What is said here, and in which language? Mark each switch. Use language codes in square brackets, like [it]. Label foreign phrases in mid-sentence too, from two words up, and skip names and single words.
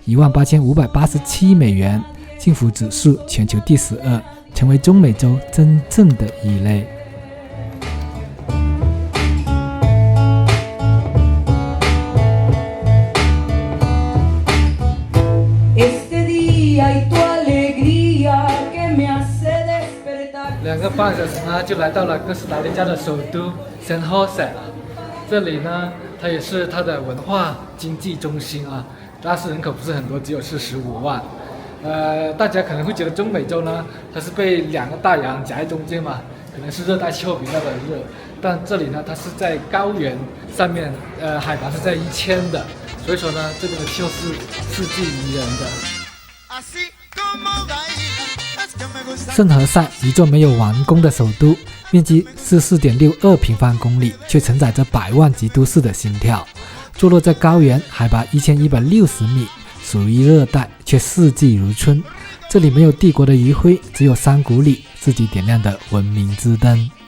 [zh] 18587 美元，幸福指數全球第12，成為中美洲真正的異類。2個半小時呢，就來到了哥斯達黎加的首都聖荷塞。這裡呢，它也是它的文化經濟中心啊，但是人口不是很多，只有45萬。大家可能會覺得中美洲呢，它是被2個大洋夾在中間嘛，可能是熱帶氣候比較的熱。但這裡呢，它是在高原上面，海拔是在1000的，所以說呢，這邊的氣候是四季宜人的。聖荷塞，一座沒有完工的首都，面積44.62平方公里，卻承載着100萬級都市的心跳。坐落在高原，海拔1160米，屬於熱帶，卻四季如春。這裡沒有帝國的餘暉，只有山谷裡自己點亮的文明之燈。